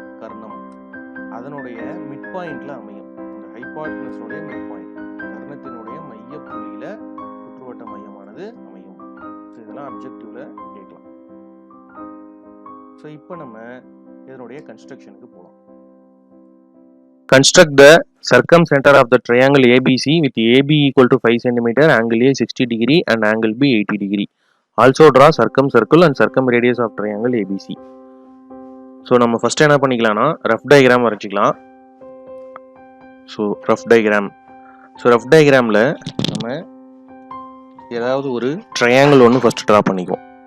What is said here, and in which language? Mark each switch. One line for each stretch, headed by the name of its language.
Tamil: கர்ணம் அதனுடைய மிட் பாயிண்டில் அமையும். அந்த ஹைபாட்டனஸோடைய மிட் பாயிண்ட் கர்ணத்தினுடைய மைய புள்ளியில் சுற்றுவட்ட மையமானது அமையும். ஸோ இதெல்லாம் அப்ஜெக்டிவ்ல கேட்கலாம். ஸோ இப்போ நம்ம இதனுடைய கன்ஸ்ட்ரக்ஷனுக்கு போகலாம்.
English: Construct the circumcenter of the triangle ABC with AB equal to 5 cm, angle A 60 degree and angle B 80 degree. Also draw circumcircle and circumradius of triangle ABC.
Tamil: So நம்ம ஃபர்ஸ்ட் என்ன பண்ணிக்கலாம்னா rough diagram வரைச்சிக்கலாம். So rough diagram டயக்ராமில் நம்ம ஏதாவது ஒரு triangle ஒன்று first draw பண்ணிக்குவோம்.